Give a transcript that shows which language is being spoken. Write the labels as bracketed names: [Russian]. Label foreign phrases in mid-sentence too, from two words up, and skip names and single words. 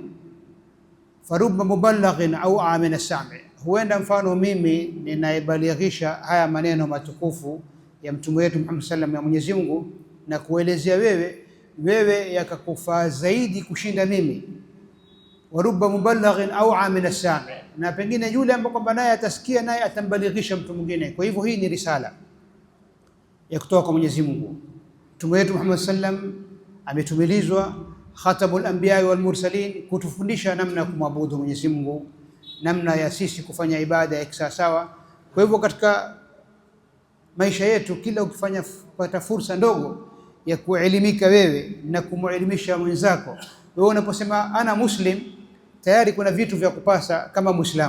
[Arabic] فرب مبلغ أوعى من سامع, [Swahili] huenda mfano mimi ninayebalighisha haya maneno matukufu ya mtume wetu Muhammad [Arabic] صلى الله عليه وسلم [Swahili] ya Mwenyezi Mungu na kuelezea wewe yakakufaa zaidi kushinda mimi. [Arabic] ورب مبلغ أوعى من سامع, [Swahili] na pengine yule ambaye kwamba naye atasikia naye atambalighisha mtu mwingine. Kwa hivyo hii ni risala ya kutoka kwa Mwenyezi Mungu. Mtume wetu Muhammad [Arabic] صلى الله عليه وسلم [Swahili] ametumilizwa [Arabic] خاتم الأنبياء والمرسلين [Swahili] kutufundisha namna ya kumwabudu Mwenyezi Mungu, namna ya sisi kufanya ibada ya kisawasawa. Kwa hivyo katika maisha yetu, kila ukifanya pata fursa ndogo ya kuelimika wewe na kumuelimisha mwenzako, wewe unaposema [Arabic] أنا مسلم, [Swahili] tayari kuna vitu vya kupasa kama Muislamu.